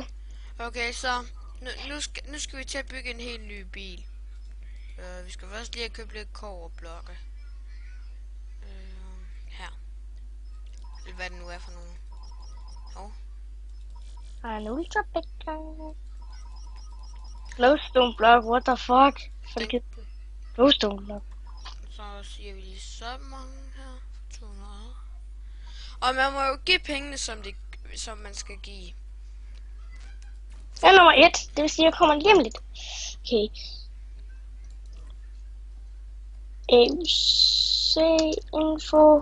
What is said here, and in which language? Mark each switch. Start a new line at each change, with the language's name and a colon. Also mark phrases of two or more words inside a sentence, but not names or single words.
Danish: Okay, så nu skal vi til at bygge en helt ny bil. Vi skal først lige have købt lidt kobberblokke. Her. Eller hvad det nu er for nogle. Jeg har en
English: ultra picker. Glowstone block, what the fuck? Glowstone block.
Danish: Så siger vi lige så mange her. 200. Og man må jo give pengene, som man skal give. Jeg er nummer 1, det vil sige, at jeg kommer lige om lidt. Okay. ABC info.